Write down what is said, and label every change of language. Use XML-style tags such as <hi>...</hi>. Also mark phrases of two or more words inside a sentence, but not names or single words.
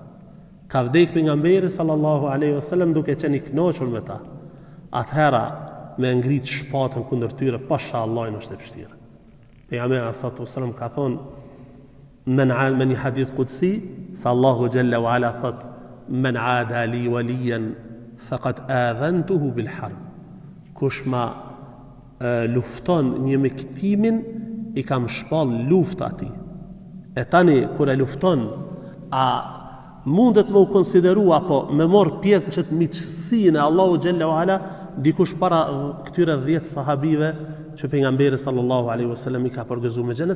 <sq>Ka vdek pejgamberi</sq> <ar>صلى الله عليه وسلم</ar> <sq>duke qenë i kënaqur me ta. Atëhera me ngrit shpatën kundër tyre, pashallah është e vështirë. Pejgamberi</sq> <ar>صلى الله عليه وسلم</ar> <sq>ka thonë me një</sq> <ar>حديث قدسي,</ar> <sq>se Allahu</sq> <ar>جل وعلا</ar> <sq>thot:</sq> <ar>"من عادى لي وليا فقد آذنته بالحرب."</ar> <sq>Kush ma lufton një miktimin, i kam shpall luftë atij. E tani kur e lufton, a mundet me u konsideru apo me marr pjesë në çet miqësinë e Allahu</sq> <ar>جل وعلا</ar> <sq>dikush para këtyre 10 sahabive që pejgamberi</sq> <ar>صلى الله عليه وسلم</ar> <sq>i ka përgëzuar me xhenet?</sq>